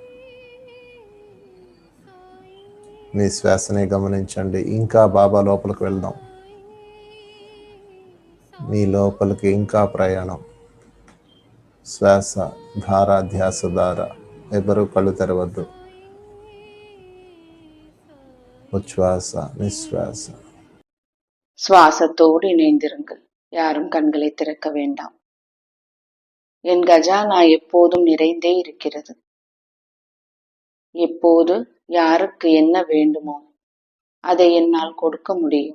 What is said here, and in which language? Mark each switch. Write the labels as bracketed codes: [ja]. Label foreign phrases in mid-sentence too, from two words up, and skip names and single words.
[te] మీ శ్వాసనే గమనించండి. ఇంకా బాబా లోపలికి వెళ్దాం. మీ లోపలికి ఇంకా ప్రయాణం. శ్వాస ధార ధ్యాస ధార. ఎవరు కళ్ళు తెరవద్దు. [ta] உச்சுவாச நிஸ்வாச. சுவாசத்தோடு இணைந்திருங்கள். யாரும் கண்களை திறக்க வேண்டாம். என் கஜானா எப்போதும் நிறைந்தே இருக்கிறது. எப்போது யாருக்கு என்ன வேண்டுமோ அதை என்னால் கொடுக்க முடியும்.